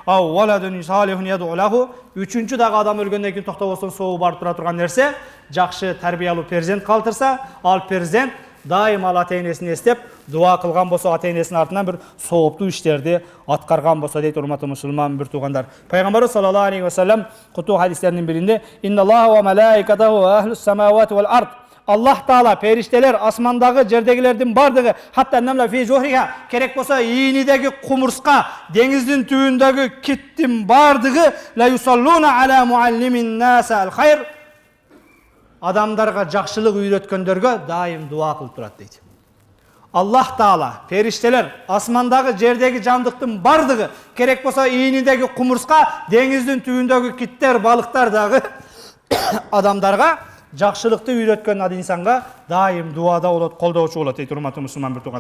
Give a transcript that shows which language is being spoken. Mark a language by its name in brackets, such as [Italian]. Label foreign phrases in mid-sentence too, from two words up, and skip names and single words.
[Kyrgyz] Үчүнчү дагы адам өлгөндөн кийин токтобостон соогу барып тура турган нерсе, жакшы тарбиялуу перзент калтырса, ал перзент дайым ал ата-энесин эстеп, дуа кылган болсо, ата-энесинин артынан бир сооптуу иштерди аткарган болсо дейт, урматтуу мусулман бир туугандар. Пайгамбарыбыз [Arabic] صلى الله عليه وسلم [Kyrgyz] куту хадистеринин биринде: [Arabic] "إن الله وملائكته وأهل السماوات والأرض." [Kyrgyz] Аллах Таала, периштелер, асмандагы, жердегилердин бардыгы, [Arabic] حتى النملة في جحرها, [Kyrgyz] керек болсо ийнидеги кумурска, деңиздин түбүндөгү киттин бардыгы, [Arabic] ليصلون على معلم الناس الخير, [Kyrgyz] адамдарга жакшылык үйрөткөндөргө дайым дуа кылып турат дейт. Аллах Таала, периштелер, асмандагы, жердеги жандыктын бардыгы, керек болсо ийнидеги кумурска, деңиздин түбүндөгү киттер, балыктар дагы адамдарга жакшылыкты үйрөткөн инсанга дайым дуада болот, колдоочу болот дейт, урматтуу мусулман бир туугандар.